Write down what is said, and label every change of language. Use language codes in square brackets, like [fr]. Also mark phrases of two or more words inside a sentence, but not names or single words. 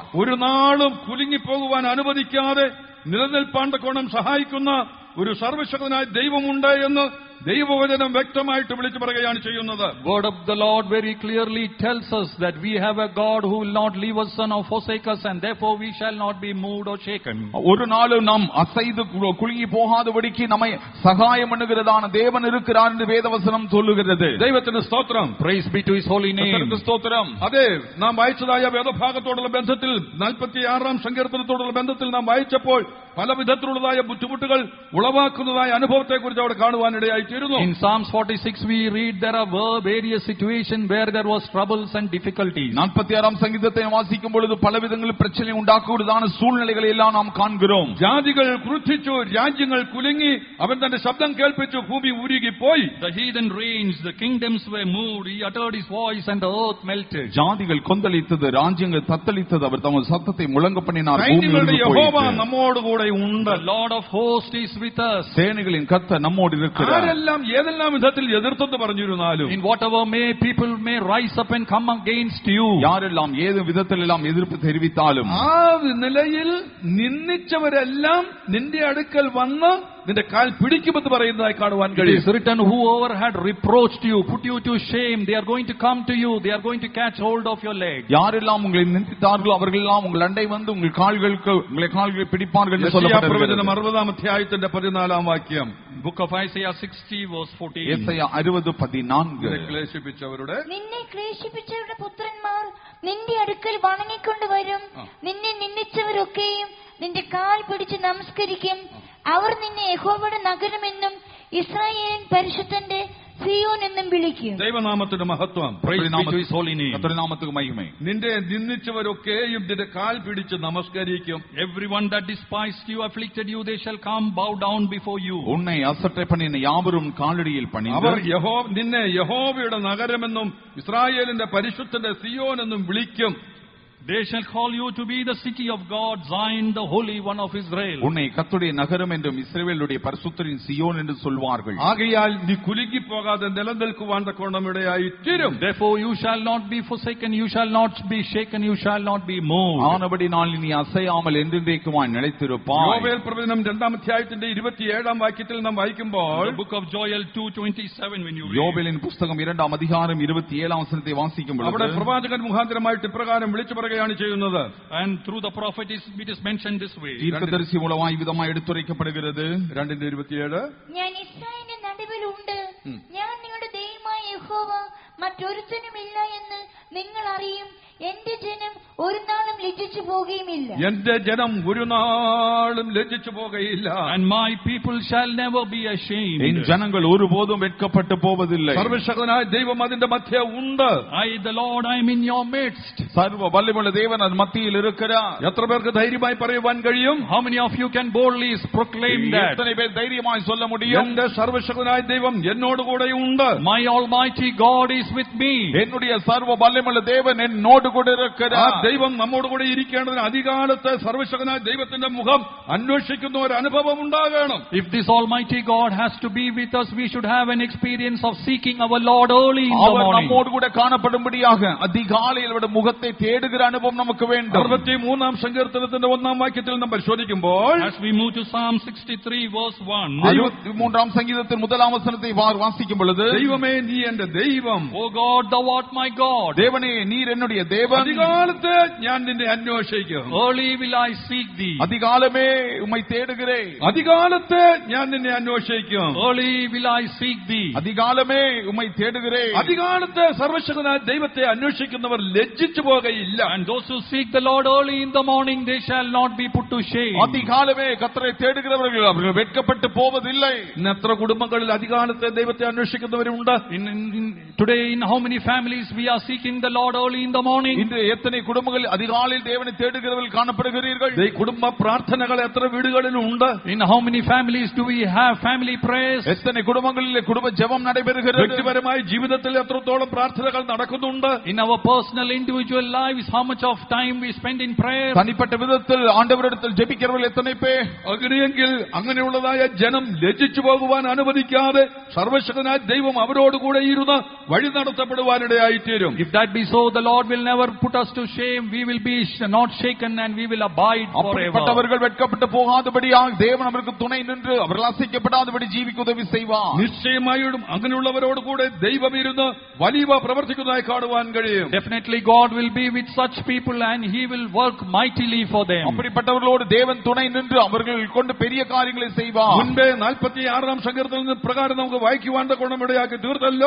[ml] ഒരു നാളും കുലുങ്ങിപ്പോകുവാൻ അനുവദിക്കാതെ നിലനിൽപ്പാൻ തക്കോണം സഹായിക്കുന്ന ഒരു സർവശക്തനായ ദൈവമുണ്ട് എന്ന് ദൈവവചനം വ്യക്തമായിട്ട് വിളിച്ചു പറയുകയാണ് ചെയ്യുന്നത്. [en] Word of the Lord very clearly tells us that we have a God who will not leave us nor forsake us, and therefore we shall not be moved or shaken. [ta] ஒரு நாளும் நாம் அசைது குலுங்கி போகாதபடிக்கு நம்மை சகாயம் பண்ணுகிறதான தேவன் இருக்கிறார் என்று வேதவசனம் சொல்லுகிறது. [ml] ദൈവത്തിന് സ്തോത്രം. [en] Praise be to his holy name. [ta] கர்த்தருக்கு ஸ்தோத்திரம். [ml] അതെ, നാം വായിച്ചതായ വേദഭാഗത്തോടുള്ള ബന്ധത്തിൽ 46-ാം സങ്കീർത്തനത്തോടുള്ള ബന്ധത്തിൽ നാം വായിച്ചപ്പോൾ പല വിധത്തിലുള്ളതായ ബുദ്ധിമുട്ടുകൾ ഉളവാക്കുന്നതായ അനുഭവത്തെക്കുറിച്ച് അവിടെ കാണുവാനിടയായി. [en] In Psalms 46 we read there are various situations where there was troubles and difficulties. [ta] 46-ஆம் சங்கீதத்தை வாசிக்கும் பொழுது பலவிதங்களில் பிரச்சனை உண்டாக்குவதான சூழ்நிலைகளை எல்லாம் நாம் காண்கிறோம். [ml] ജാതികൾ ക്രുദ്ധിച്ചു, രാജ്യങ്ങൾ കുലുങ്ങി, അവൻ തന്റെ ശബ്ദം കേൾപ്പിച്ചു, ഭൂമി ഉരുകിപ്പോയി. [en] The heathen raged, the kingdoms were moved, he uttered his voice and the earth melted. [ta] ஜாதிகள் கொந்தளித்தது, ராஜ்யங்கள் தத்தளித்தது, அவர் தமது சத்தத்தை முழங்க பண்ணினார். [ml] സൈന്യങ്ങളുടെ യഹോവ നമ്മോട് കൂടെ ഉണ്ട്. [en] The Lord of hosts is with us. [ta] சேனைகளின் கர்த்தர் நம்மோடு இருக்கிறார். [ml] ആരെല്ലാം ഏതെല്ലാം വിധത്തിൽ എതിർത്തെന്ന് പറഞ്ഞിരുന്നാലും, [en] In whatever people may rise up and come against you, [ta] யாரெல்லாம் ஏது விதத்திலெல்லாம் எதிர்ப்பு தெரிவித்தாலும், [ml] ആ നിലയിൽ നിന്ദിച്ചവരെല്ലാം നിന്റെ അടുക്കൽ വന്ന് നിന്റെ കാൽ പിടിക്കുമെന്ന് പറയുന്നതായി കാണുവാൻ [en] it [ml] കഴിയും. [en] is written, whoever had reproached you, put you to shame, they are going to come to you, they are going to catch hold of your leg. [ta] யாரெல்லாம் உங்களை நிந்தித்தார்களோ அவர்களெல்லாம் உங்கள் அண்டை வந்து உங்கள் கால்களை பிடிப்பார்கள் என்று சொல்லப்பட்டிருக்கிறது. [ml] പ്രവചനം 60-ാം അധ്യായത്തിന്റെ 14-ാം വാക്യം. [en] Book of Isaiah 60 verse 14. [ml] യെശയ്യാ 60:14. ക്ലേശിപ്പിച്ചവരുടെ നിന്നെ ക്ലേശിപ്പിച്ചവരുടെ പുത്രന്മാർ നിന്റെ അടുക്കൽ വണങ്ങിക്കൊണ്ട് വരും. നിന്നെ നിന്ദിച്ചവരൊക്കെയും നിന്റെ കാൽ പിടിച്ച് നമസ്കരിക്കും. അവർ നിന്നെ യഹോവയുടെ നഗരമെന്നും ഇസ്രായേലിൻ പരിശുദ്ധന്റെ സിയോൻ എന്നും വിളിക്കും. ദൈവനാമത്തിന്റെ മഹത്വം. [en] Praise be to his holy name. [ta] கர்த்தருடைய நாமத்துக்கு மகிமை. [ml] നിന്റെ നിന്ദിച്ചവരൊക്കെയും നിന്റെ കാൽ പിടിച്ച് നമസ്കരിക്കും. [en] Everyone that despised you, afflicted you, they shall come bow down before you. [ta] உன்னை அசட்டை பண்ணின யாவரும் காலடியில் பணிந்து [ml] അവർ നിന്നെ യഹോവയുടെ നഗരമെന്നും ഇസ്രായേലിന്റെ പരിശുദ്ധന്റെ സിയോൻ എന്നും വിളിക്കും. [en] They shall call you to be the city of God, Zion, the Holy One of Israel. [ta] உன்னை கர்த்தருடைய நகரம் என்றும் இஸ்ரவேலுடைய பரிசுத்தரின் சியோன் என்று சொல்வார்கள். [ml] ആകയാൽ നീ കുലുങ്ങി പോകാതെ നിലനിൽക്കുവാൻ തക്കവണ്ണം ഇടയായി തീരും. [en] Therefore you shall not be forsaken, you shall not be shaken, you shall not be moved. [ta] ஆனபடினால் நீ அசையாமல் என்றென்றைக்குமாய் நிலைத்திருப்பாய். [ml] യോവേൽ പ്രവചനം 2-ാം അധ്യായത്തിന്റെ 27-ാം വാക്യത്തിൽ നാം വായിക്കുമ്പോൾ, [en] The book of Joel 2:27 when you read. [ta] யோவேலின் புத்தகம் 2-ாம் அதிகாரம் [ml] 27-ാം വചനത്തെ വാസിക്കുമ്പോൾ അവിടെ പ്രവാചകൻ മുഖാന്തരമായിട്ട് ഇപ്രകാരം വിളിച്ചു പറയുകയാണ് ചെയ്യുന്നത്. [en] And through the prophet it is mentioned this way. [ta] தீர்க்கதரிசி மூலமாய் விதமாய் எடுத்துரைக்கப்படுகிறது. 2:27 [ml] ഞാൻ ഇസ്രായേലിന്റെ നടുവിലുണ്ട്, ഞാൻ നിങ്ങളുടെ ദൈവമായ യഹോവ, മറ്റൊരുത്തനുമില്ല എന്ന് നിങ്ങൾ അറിയും. എന്റെ ജനം ഒരു നാളും ലജ്ജിച്ചു പോകുകയുമില്ല. എന്റെ ജനം ഒരു നാളും ലജ്ജിച്ചു പോകുകയില്ല. [en] And my people shall never be ashamed. [ta] என் ஜனங்கள் ஒருபோதும் வெட்கப்பட்டு போவதில்லை. [ml] സർവശക്തനായ ദൈവം അതിന്റെ മധ്യേ ഉണ്ട്. [en] I the Lord, I am in your midst. [ta] சர்வ வல்லமையுள்ள தேவன் அது மத்தியில் இருக்கிறார். [ml] എത്ര പേർക്ക് ധൈര്യമായി പറയുവാൻ കഴിയും? [en] How many of you can boldly proclaim that? [ta] எத்தனை பேர் தைரியமாய் சொல்ல முடியும்? [ml] എന്റെ സർവശക്തനായ ദൈവം എന്നോട് കൂടെ ഉണ്ട്. [en] My almighty God is with me. [ta] என்னுடைய சர்வ வல்லமையுள்ள தேவன் என்னோடு கூட ആ இருக்கிறார். [ml] ദൈവം നമ്മോട് കൂടെ ഇരിക്കേണ്ടതിന് അധികാലത്തെ സർവശക്തനായ ദൈവത്തിന്റെ മുഖം അന്വേഷിക്കുന്ന ഒരു അനുഭവം ഉണ്ടാകണം. [en] If this almighty God has to be with us, we should have an experience of seeking our Lord early in the [ta] அவர் [en] morning. [ta] நம்மோடு கூட காணப்படும்படியாக அதிகாலையில் அவருடைய முகத்தை தேடுகிற அனுபவம் நமக்கு வேண்டும். [ml] 63-ാം സങ്കീർത്തനത്തിന്റെ 1-ാം വാക്യത്തിൽ നാം പരിശോധിക്കുമ്പോൾ, [en] As we move to Psalm 63 verse 1. [ta] 63-ാം சங்கீதத்தின் 1-ாம் வசனத்தை வாசிக்கும் பொழுது, [ml] ദൈവമേ നീ എന്റെ ദൈവം, [en] O God, thou art my God. [ta] தேவனே நீர் என்னுடைய தேவன், [ml] അധികാലത്ത് ഞാൻ നിന്നെ അന്വേഷിക്കും. [en] Early will I seek thee. [ta] அதிகாலமே உம்மை தேடுகிறேன். [ml] അധികാലത്ത് ഞാൻ നിന്നെ അന്വേഷിക്കും. [en] Early will I seek thee. [ta] அதிகாலமே உம்மை தேடுகிறேன். [ml] അധികാലത്ത് സർവശക്തനായ ദൈവത്തെ അന്വേഷിക്കുന്നവർ ലജ്ജിച്ചു പോകുകയില്ല. [en] And those who seek the Lord early in the morning, they shall not be put to shame. [ta] அதிகாலமே கர்த்தரை தேடுகிறவர்கள் அவர்கள் வெட்கப்பட்டு போவதில்லை. [ml] ഇന്ന് എത്ര കുടുംബങ്ങളിൽ അധികാലത്തെ ദൈവത്തെ അന്വേഷിക്കുന്നവരുണ്ട്? [en] Today in how many families we are seeking the Lord early in the morning? [ta] இன்று எத்தனை குடும்பங்கள் அதிகாலையில் தேவனை தேடுகிறவர்கள் காணப்படுகிறீர்கள்? [ml] ഈ കുടുംബ പ്രാർത്ഥനകൾ എത്ര വീടുകളിലുണ്ട്? [en] In how many families do we have family prayers? [ta] எத்தனை குடும்பங்களில் குடும்ப ஜெபம் நடைபெறுகிறது? [ml] വ്യക്തിപരമായ ജീവിതത്തിൽ എത്രത്തോളം പ്രാർത്ഥനകൾ നടക്കുന്നുണ്ട്? [en] In our personal individual lives, how much of time we spend in prayer? [ta] தனிப்பட்ட விதத்தில் ஆண்டவரிடத்தில் ஜெபிக்கிறவர்கள் எத்தனை பேர்? [ml] അങ്ങനെയെങ്കിൽ അങ്ങനെയുള്ളതായ ജനം ലജ്ജിച്ചു പോകുവാൻ അനുവദിക്കാതെ സർവശക്തനായ ദൈവം അവരോടുകൂടെ ഇരുന്ന് വഴി നടത്തപ്പെടുവാനിടയായിത്തീരും. [en] If that be so, the Lord will never put us to shame. We will be not shaken and we will abide forever. [ta] அப்படிப்பட்டவர்கள் வெட்கப்பட்டு போகாதபடியாக தேவன் அவருக்கு துணை நின்று அவர்கள் அசைக்கப்படாதபடி ஜீவிக்க உதவி செய்வார். [ml] നിശ്ചയമായും അങ്ങനെയുള്ളവരോട് കൂടെ ദൈവം ഇരുന്ന് വലിയ പ്രവർത്തിക്കുന്നതായി കാണുവാൻ കഴിയും. [en] Definitely God will be with such people and He will work mightily for them. [ta] அப்படிப்பட்டவர்களோடு தேவன் துணை நின்று அவர்கள் கொண்டு பெரிய காரியங்களை செய்வார். [ml] മുൻപേ 46-ാം സങ്കീർത്തനത്തിൽ പ്രകാരം നമുക്ക് വായിക്കുവാൻ ഇടയാക്കി തീർത്തല്ലോ.